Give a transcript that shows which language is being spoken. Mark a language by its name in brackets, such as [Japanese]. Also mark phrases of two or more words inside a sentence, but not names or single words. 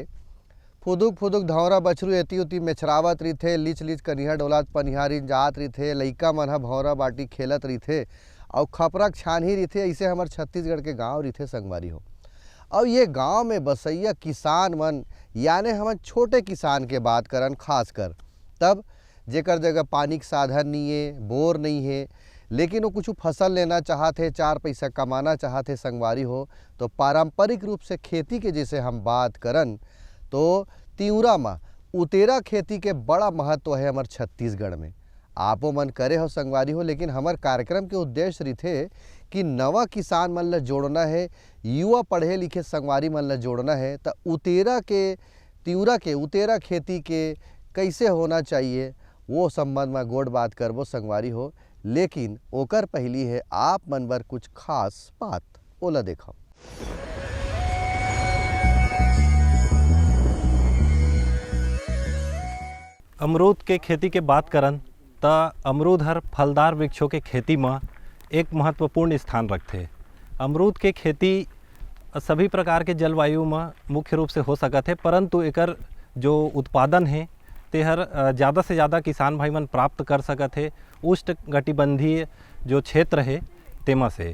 [Chhattisgarhi] फुदुक फुदुक धौरा बछरू एती उती मेछरावत रहीथे, लीच लीच कनिहा डोलात पनिहारी जात रहीथे, लइका मन ह भौरा बाटी खेलत रहीथे और खपरक छानही रहीथे। ऐसे हमार छत्तीसगढ़ के गांव रहीथे संगवारी हो। और ये गांव में बसैया किसान मन यानी हम छोटे किसान के बात करन, खास कर तब जेकर जगह पानी के साधन नहीं है, बोर नहीं है, लेकिन वो कुछ फसल लेना चाहते, चार पैसा कमाना चाहते संगवारी हो, तो पारंपरिक रूप से खेती के जैसे हम बात करन तो तिउरा में उतेरा खेती के बड़ा महत्व है हमार छत्तीसगढ़ में। आपो मन करे हो संगवारी हो, लेकिन हमार कार्यक्रम के उद्देश्य रहीथे कि नवा किसान मन ला जोड़ना है, युवा पढ़े लिखे संगवारी मन ला जोड़ना है। तो उतेरा के तिउरा के उतेरा खेती के कैसे होना चाहिए वो संबंध में गोड़ बात करबो संगवारी हो। लेकिन ओकर पहली है आप मन बर कुछ खास बात, ओला देखो। अमरूद के खेती के बात करन त अमरूद हर फलदार वृक्षों के खेती में एक महत्वपूर्ण स्थान रखते। अमरूद के खेती सभी प्रकार के जलवायु में मुख्य रूप से हो सकत है, परंतु एकर जो उत्पादन है ते हर ज़्यादा से ज़्यादा किसान भाई मन प्राप्त कर सकत है उष्णकटिबंधीय जो क्षेत्र है तेमा से।